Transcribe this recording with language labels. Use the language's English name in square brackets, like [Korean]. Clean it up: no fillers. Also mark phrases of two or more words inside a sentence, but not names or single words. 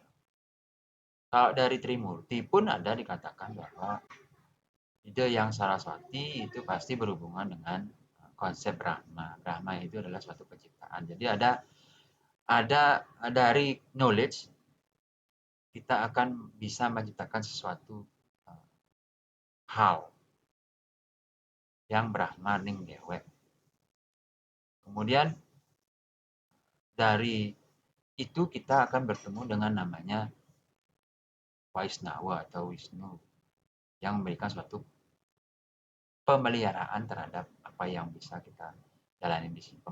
[Indonesian] Kalau dari Trimurti pun ada dikatakan bahwa ide yang Saraswati itu pasti berhubungan dengan konsep Brahma. Brahma itu adalah suatu penciptaan. Jadi ada dari knowledge kita akan bisa menciptakan sesuatu hal yang Brahma [Balinese] ning dewek. [Indonesian] Kemudian dari itu kita akan bertemu dengan namanya Vaisnawa atau Wisnu yang memberikan suatu pemeliharaan terhadap apa yang bisa kita jalani di sini.